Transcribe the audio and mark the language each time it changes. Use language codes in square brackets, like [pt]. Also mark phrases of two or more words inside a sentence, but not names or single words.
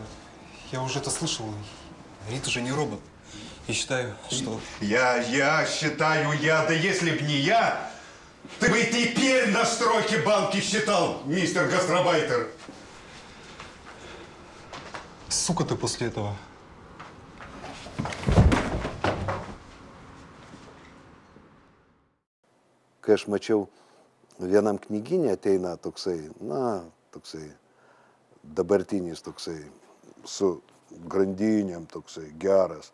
[ru] Я уже это слышал. Рита же не робот. Я считаю, что... Я считаю, да если б не я, ты бы и теперь на стройке банки считал, мистер гастробайтер. Сука ты после этого. [lt] Kai aš mačiau vienam knyginė ateina toksai, toksai dabartinis toksai, su grandinėm toksai, geras.